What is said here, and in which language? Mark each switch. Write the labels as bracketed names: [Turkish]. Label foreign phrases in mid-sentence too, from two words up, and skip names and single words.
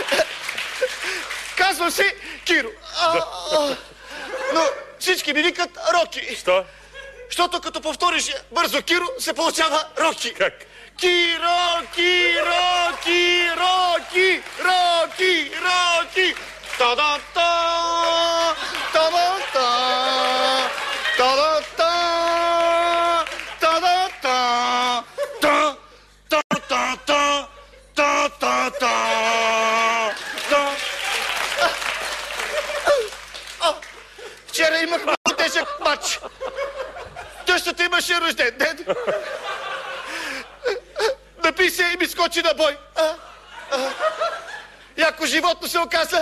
[Bulgarian] Казвам се Киро. Но всички ми викат Роки. Що? Защото като повториш бързо Киро, се получава Роки. Как? Киро, Киро, Киро, Киро, Киро, Ки. Та-да-та, та-да-та, та-да-та, та-да-та, та-та-та, та-та-та. Вчера имах много тежък матч. Тъщата имаше рожден ден. Напи се и ми скочи на бой. Яко животно се оказа.